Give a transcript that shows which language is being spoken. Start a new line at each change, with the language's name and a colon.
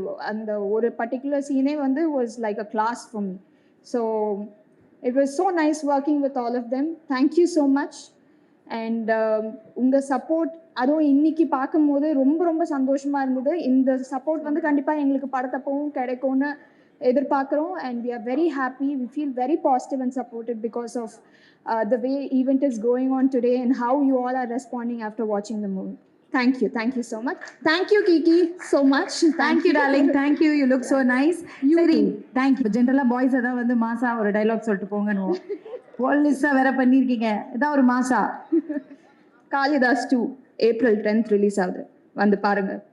Tamil: அந்த ஒரு
English: Particular சீனே வந்து was like a class for me. So it was so nice working with all of them. Thank you so much.
Tamil: And உங்கள் support அதுவும் இன்னைக்கு பார்க்கும்போது ரொம்ப ரொம்ப சந்தோஷமாக இருந்தது. இந்த சப்போர்ட் வந்து கண்டிப்பாக எங்களுக்கு படத்தப்பவும் கிடைக்கும்னு எதிர்பார்க்குறோம்.
English: And we are very happy, we feel very positive and supported because of the way event is going on today and how you all are responding after watching the movie. Thank you so much. Thank you Kiki so much. Thank you darling, thank you, you look so nice.
Tamil: சரி,
English: thank you.
Tamil: ஜென்ரலா boys அதான் வந்து மாசா ஒரு dialogue சொல்லிட்டு போங்கன்னு போலீஸா வேற பண்ணிருக்கீங்க, இதான் ஒரு மாசா. காளிதாஸ் 2 April 10th ரிலீஸ் ஆகுது, வந்து பாருங்க.